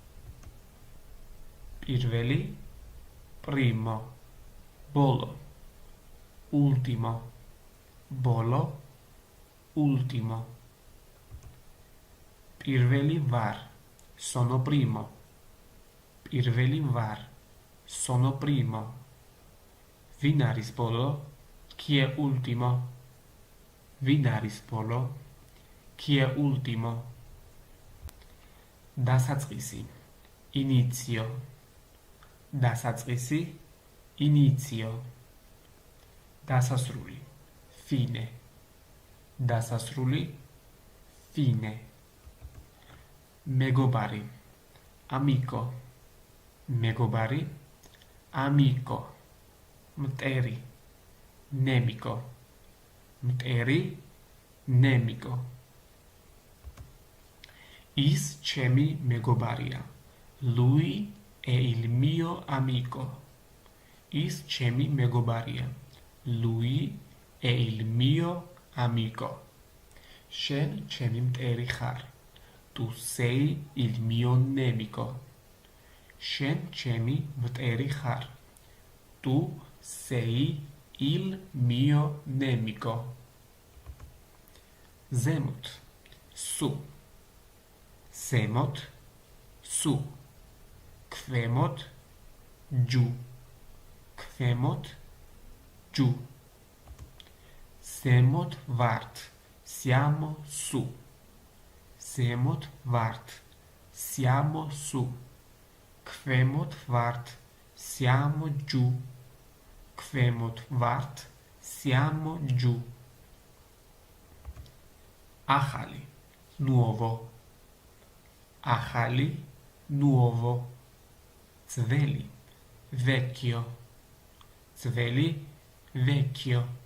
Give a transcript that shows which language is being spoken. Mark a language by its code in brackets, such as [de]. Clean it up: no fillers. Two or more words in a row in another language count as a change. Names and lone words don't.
[ka] პირველი primo ბოლო ultimo, bolo, ultimo. Პირველი ვარ, [it] sono primo. [ka] პირველი ვარ, [it] sono primo. [ka] ვინ არის ბოლო? [it] Chi è ultimo? [ka] ვინ არის ბოლო? [it] Chi è ultimo? [ka] დასაწყისი, inizio. დასაწყისი, inizio. დასასრული, fine. დასასრული, fine. მეგობარი, amico. მეგობარი, amico. მტერი, nemico. მტერი, nemico. ის ჩემი მეგობარია. [it] Lui è il mio amico. [ka] ის ჩემი მეგობარია. [it] Lui è il mio amico. [ka] შენ ჩემი მტერი ხარ. [it] Tu sei il mio nemico. [ka] შენ ჩემი მტერი ხარ. [it] Tu sei il mio nemico. [ka] ზემოთ, su. ზემოთ, su. ქვემოთ, giù. ქვემოთ, giù. ზემოთ ვართ, [it] siamo su. [ka] ზემოთ ვართ, [it] siamo su. [ka] ქვემოთ ვართ, [it] siamo giù. [ka] ქვემოთ ვართ, [it] siamo giù. [ka] ახალი, nuovo. ახალი, nuovo. ძველი, vecchio. ძველი, vecchio.